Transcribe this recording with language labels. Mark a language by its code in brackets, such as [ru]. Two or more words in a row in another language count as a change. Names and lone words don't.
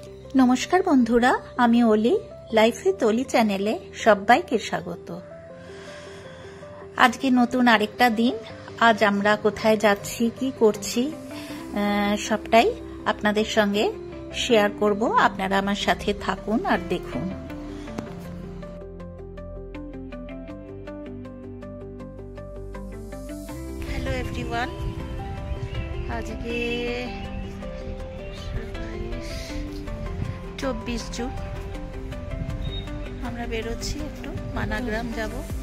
[bn] নমস্কার বন্ধুরা, আমি অলি লাইফ উইথ অলি চ্যানেলে সবাইকে স্বাগত। আজকে নতুন আরেকটা দিন। আজ আমরা কোথায় जाচ্ছি কি করছি সবটাই আপনাদের সঙ্গে শেয়ার করব। আপনারা আমার সাথে থাকুন আর দেখুন। [en] Hello everyone, [bn] আজকে 24 জুন আমরা বেরোচ্ছি, একটু মানাগ্রাম যাব।